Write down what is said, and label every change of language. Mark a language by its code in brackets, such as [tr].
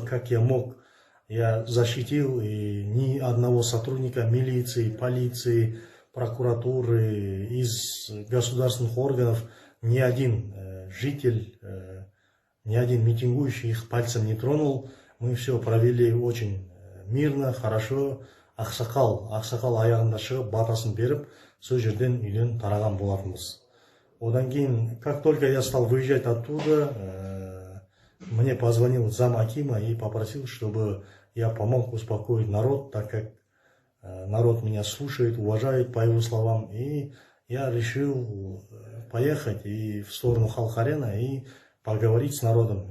[ru] Как я мог, я защитил, и ни одного сотрудника милиции, полиции, прокуратуры, из государственных органов, ни один житель, ни один митингующий их пальцем не тронул. Мы все провели очень мирно, хорошо. [kk] Ақсақал аяғында шығып, батасын беріп, сол жерден үйден тараған болатынбыз. Одан кейін, [ru] как только я стал выезжать оттуда, мне позвонил зам акима и попросил, чтобы я помог успокоить народ, так как народ меня слушает, уважает, по его словам. И я решил поехать и в сторону Халк-Арена и поговорить с народом.